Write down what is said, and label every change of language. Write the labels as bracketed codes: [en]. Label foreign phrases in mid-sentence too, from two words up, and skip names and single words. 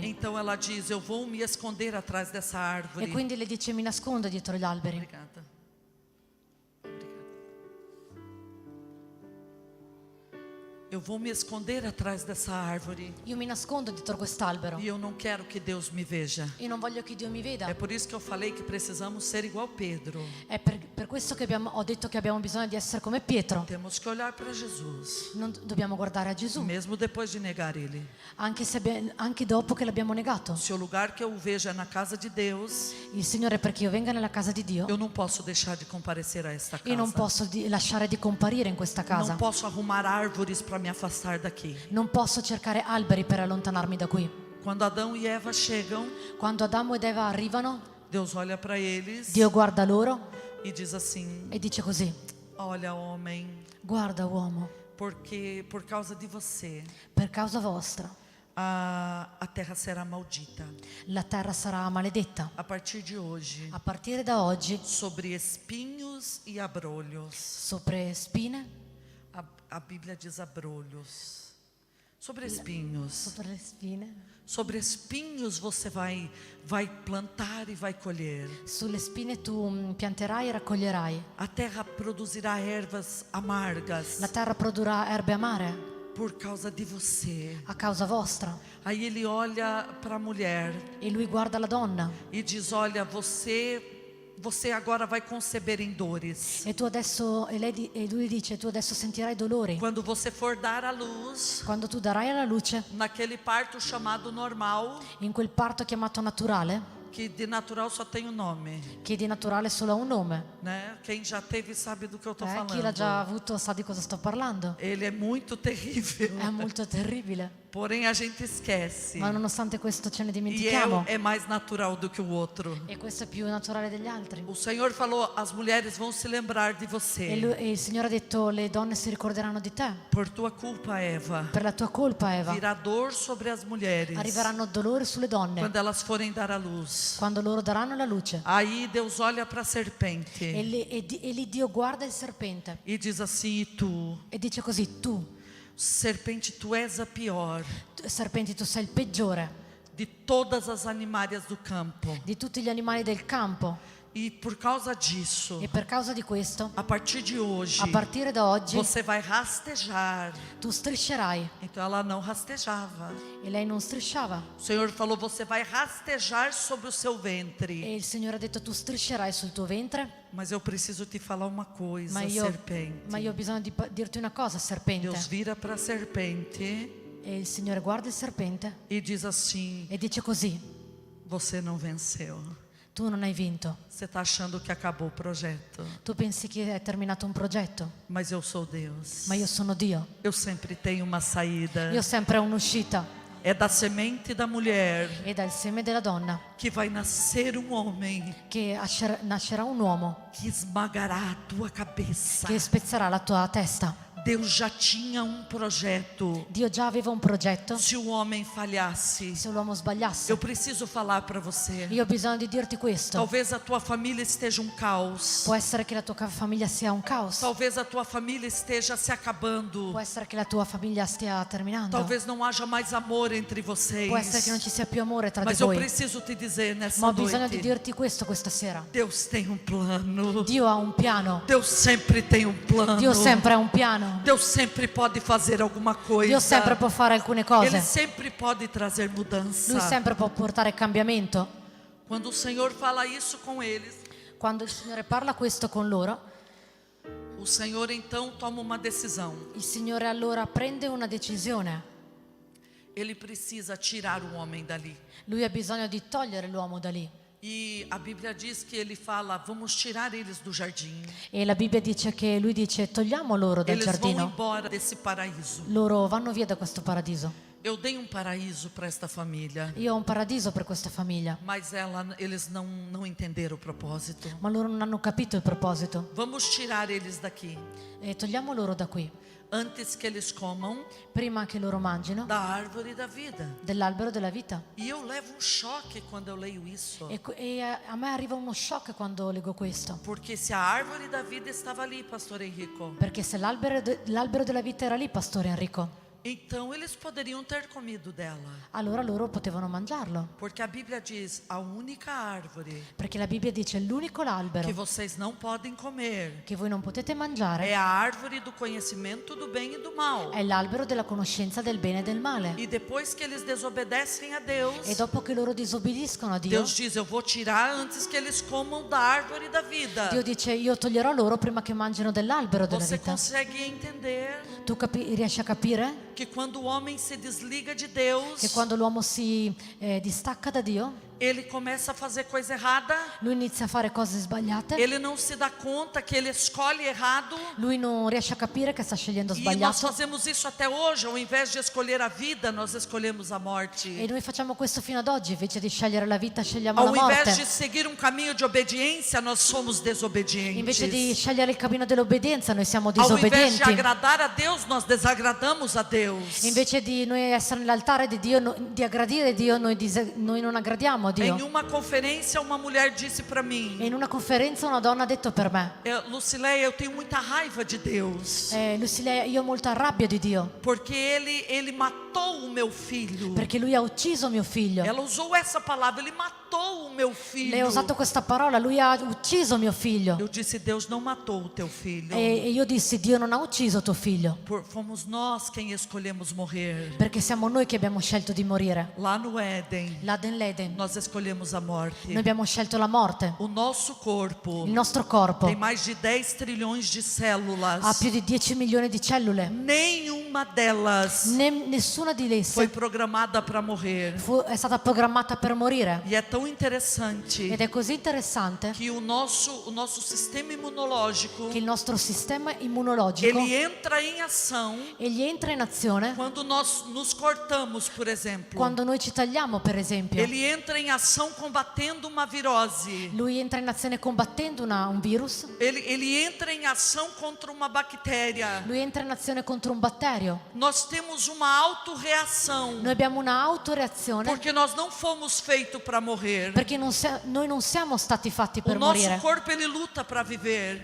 [pt] Então ela diz: eu vou me esconder atrás dessa árvore. [it] E quindi le dice mi nascondo dietro gli alberi. [pt] Obrigada. Eu vou me esconder atrás dessa árvore. [it] Io mi nascondo dietro quest'albero [pt] E eu não quero que Deus me veja. [it] e non voglio che Dio mi veda. [pt] É por isso que eu falei que precisamos ser igual Pedro. [it] È per questo che ho detto che abbiamo bisogno di essere come Pietro. [pt] Temos que olhar para Jesus, [it] Non dobbiamo guardare a Gesù, [pt] mesmo depois de negar Ele. [it] anche dopo che l'abbiamo negato. [pt] Se o lugar que eu o vejo é na casa de Deus, [it] Il Signore, perché io venga nella casa di Dio, [pt] eu não posso deixar de comparecer a esta [it] io non [pt] casa. [it] posso lasciare di comparire in questa casa. [pt] Não posso arrumar árvores para me afastar daqui. [it] Non posso cercare alberi per allontanarmi da qui. [pt] Quando Adão e Eva chegam, [it] Quando Adamo ed Eva arrivano, [pt] Deus olha para eles [it] Dio guarda loro [pt] e diz assim: [it] e dice così: [pt] olha, homem, [it] guarda uomo, [pt] porque por causa de você [it] per causa vostra [pt] a terra será maldita. [it] la terra sarà maledetta. [pt] A partir de hoje, [it] A partire da oggi, [pt] sobre espinhos e abrolhos. [it] sopra spine, [pt] A Bíblia diz abrolhos. Sobre espinhos. [it] sopra le spine, [pt] Sobre espinhos você vai plantar e vai colher. [it] sulle spine tu pianterai e raccoglierai. [pt] A terra produzirá ervas amargas [it] La terra produrrà erbe amare [pt] por causa de você. [it] a causa vostra. [pt] Aí ele olha para a mulher [it] E lui guarda la donna [pt] e diz: olha, você agora vai conceber em dores. [it] e tu adesso e lui dice tu adesso sentirai dolori. [pt] Quando você for dar à luz, [it] Quando tu darai alla luce [pt] naquele parto chamado normal, [it] in quel parto chiamato naturale, [pt] que de natural só tem um nome, [it] che di naturale solo ha un nome. [pt] né? Quem já teve sabe do que eu tô [it] Chi l'ha già [pt] falando. [it] avuto sa di cosa sto parlando. [pt] Ele é muito terrível. [it] È molto terribile, [pt] Porém a gente esquece. [it] ma nonostante questo ce ne E dimentichiamo. [pt] é mais natural do que o outro. [it] E questo è più naturale degli altri. [pt] O Senhor falou: as mulheres vão se lembrar de [it] E [pt] você. [it] e il Signore ha detto: le donne si ricorderanno di te. [pt] Por tua culpa, Eva. [it] Per la tua colpa, Eva, [pt] Virá dor sobre as mulheres [it] arriveranno dolori sulle donne [pt] quando elas forem dar à luz. [it] quando loro daranno la luce. [pt] Aí Deus olha para a serpente [it] E lì Dio guarda il serpente [pt] e diz assim: [it] e tu, e dice così: tu, [pt] serpente, tu és a pior [it] serpenti, tu sei il peggiore [pt] de todas as animárias do campo. [it] di tutti gli animali del campo. [pt] E por causa disso, [it] E per causa di questo, [pt] a partir de hoje, [it] a partire da oggi, [pt] você vai rastejar. [it] tu striscerai. [pt] Então ela não rastejava. [it] E lei non strisciava. [pt] O Senhor falou: você vai rastejar sobre o seu ventre. [it] E il Signore ha detto: tu striscerai sul tuo ventre. [pt] Mas eu preciso te falar uma coisa, [it] Ma io [pt] serpente. [it] ho bisogno di dirti una cosa, serpente. [pt] Deus vira para a serpente [it] E il Signore guarda il serpente [pt] e diz assim: [it] e dice così: [pt] você não venceu. [it] tu non hai vinto. [pt] Você está achando que acabou o projeto, [it] Tu pensi che è terminato un progetto, [pt] mas eu sou Deus. [it] ma io sono Dio. [pt] Eu sempre tenho uma saída. [it] Io ho sempre un'uscita. [pt] É da semente da mulher [it] E dal seme della donna [pt] que vai nascer um homem [it] che nascerà un uomo [pt] que esmagará a tua cabeça. [it] che spezzerà la tua testa. [pt] Deus já tinha um projeto. [it] Dio già aveva un progetto. [pt] Se o homem falhasse, [it] Se l'uomo sbagliasse, [pt] eu preciso falar para você. [it] io ho bisogno di dirti questo. [pt] Talvez a tua família esteja um caos. [it] Può essere che la tua famiglia sia un caos. [pt] Talvez a tua família esteja se acabando. [it] Può essere che la tua famiglia stia terminando. [pt] Talvez não haja mais amor entre vocês. [it] Può essere che non ci sia più amore tra di [pt] Mas eu [it] voi. [pt] preciso te dizer nessa [it] Ma ho bisogno di [pt] noite: [it] dirti questo questa sera. [pt] Deus tem um plano. [it] Dio ha un piano. [pt] Deus sempre tem um plano. [it] Dio sempre ha un piano. [pt] Deus sempre pode fazer alguma coisa. [it] Dio sempre può fare alcune [pt] Ele [it] cose. [pt] sempre pode trazer mudança. [it] Lui sempre può portare cambiamento. [pt] Quando o Senhor fala isso com eles, [it] Quando il Signore parla questo con loro, [pt] o Senhor então toma uma decisão. [it] il Signore allora prende una decisione. [pt] Ele precisa tirar o homem dali. [it] Lui ha bisogno di togliere l'uomo da lì. [pt] E a Bíblia diz que ele fala: vamos tirar eles do jardim. [it] E la Bibbia dice che lui dice: togliamo loro dal [pt] Eles vão [it] giardino. [pt] embora desse paraíso. [it] Loro vanno via da questo paradiso. [pt] Eu dei um paraíso para esta família, [it] Io ho un paradiso per questa famiglia, [pt] mas eles não entenderam o propósito. [it] ma loro non hanno capito il proposito. [pt] Vamos tirar eles daqui [it] E togliamo loro da qui, [pt] antes que eles comam [it] prima che loro mangino [pt] da árvore da vida. [it] dell'albero della vita. [pt] E eu levo um choque quando eu leio isso. [it] A me arriva uno shock quando leggo questo. [pt] Porque se a árvore da vida estava ali, pastor Henrico, [it] Perché se l'albero della vita era lì, Pastore Enrico, [pt] então eles poderiam ter comido dela. [it] allora loro potevano mangiarlo. [pt] Porque a Bíblia diz: a única árvore [it] Perché la Bibbia dice l'unico [pt] que [it] albero [pt] vocês não podem comer [it] che voi non potete mangiare [pt] é a árvore do conhecimento do bem e do mal. [it] è l'albero della conoscenza del bene e del male. [pt] E depois que eles desobedecem a Deus, [it] E dopo che loro disobbediscono a Dio, [pt] Deus diz: eu vou tirar antes que eles comam da árvore da vida. [it] Dio dice: io toglierò loro prima che mangino dell'albero della [pt] Você [it] vita. [pt] consegue entender [it] Tu riesci a capire [pt] que quando o homem se desliga de Deus, [it] che quando l'uomo si distacca da Dio, [pt] ele começa a fazer coisa errada, [it] lui inizia a fare cose sbagliate, [pt] ele não se dá conta que ele escolhe errado. [it] lui non riesce a capire che sta scegliendo [pt] E nós [it] sbagliato. [pt] fazemos isso até hoje, ao invés de escolher a vida, nós escolhemos a morte. [it] E noi facciamo questo fino ad oggi, invece di scegliere la vita scegliamo la [pt] Ao invés de [it] morte. [pt] seguir um caminho de obediência, nós somos [it] Invece di [pt] desobedientes. [it] scegliere il cammino dell'obbedienza, noi siamo [pt] Ao invés de [it] disobbedienti. [pt] agradar a Deus, nós desagradamos a Deus. [it] Invece di noi essere nell'altare di Dio, di aggradire Dio, noi non aggradiamo a Dio. [pt] Em uma conferência, uma mulher disse para mim: [it] E in una conferenza una donna ha detto per me: [pt] Lucileia, eu tenho muita raiva de Deus, [it] Lucilea, io ho molta rabbia di Dio, [pt] porque ele matou o meu filho. [it] perché lui ha ucciso mio figlio. [pt] Ela usou essa palavra: ele matou o meu filho. [it] Lei ha usato questa parola: lui ha ucciso mio figlio. [pt] Eu disse: Deus não matou o teu filho. [it] E io dissi: Dio non ha ucciso tuo figlio, [pt] Fomos nós quem escolhemos morrer. [it] perché siamo noi che abbiamo scelto di morire. [pt] Lá no Éden, [it] Là nell'Eden [pt] nós escolhemos a morte. [it] noi abbiamo scelto la morte. [pt] O nosso corpo [it] Il nostro corpo [pt] tem mais de 10 trilhões de [it] ha [pt] células. [it] più di 10 milioni di cellule. [pt] Nenhuma delas [it] Nessuna Nessuna di [pt] foi esse programada para morrer. [it] è stata programmata per morire. [pt] E é tão interessante [it] Ed è così interessante [pt] que o nosso sistema imunológico, [it] che il nostro sistema immunologico [pt] ele entra em ação [it] egli entra in azione [pt] quando nós nos cortamos, por exemplo. [it] quando noi ci tagliamo, per esempio. [pt] Ele entra em ação combatendo uma virose. [it] Lui entra in azione combattendo un virus. [pt] Ele entra em ação contra uma bactéria. [it] Lui entra in azione contro un batterio. [pt] Nós temos uma autorreação, [it] Noi abbiamo una autoreazione [pt] porque nós não fomos feitos para morrer. [it] perché noi non siamo stati fatti [pt] O [it] per [pt] nosso [it] morire. [pt] corpo ele luta para viver,